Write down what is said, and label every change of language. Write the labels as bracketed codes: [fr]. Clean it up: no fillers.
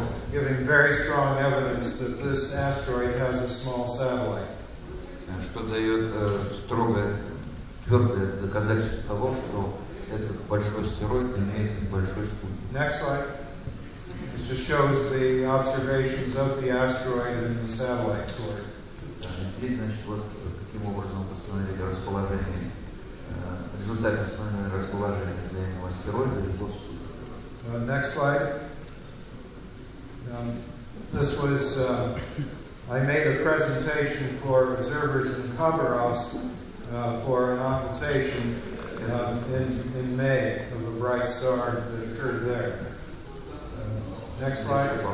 [en] Giving very strong evidence that this asteroid has a small satellite. [ru] Что дает строгое, твердое доказательство того, что этот большой астероид имеет небольшой спутник. [en] Next slide. This just shows the observations of the asteroid and the satellite core. [ru] Здесь, значит, вот каким образом установили расположение, результаты установили расположение взаимного астероида и его спутника. [en] Next slide. This was, I made a presentation for observers in Khabarovsk for an occultation in May of a bright star that occurred there. Next slide.